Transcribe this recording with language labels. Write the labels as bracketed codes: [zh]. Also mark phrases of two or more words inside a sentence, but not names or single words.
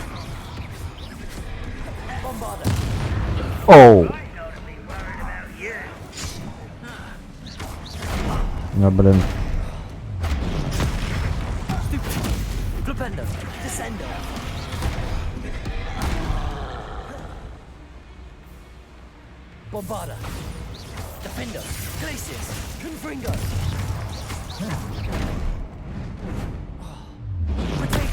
[la] Bombarda. [ru] Оу. А, блин. [la] Flipendo. Descendo. Bombarda. Flipendo. Glacius. Confringo. Protego.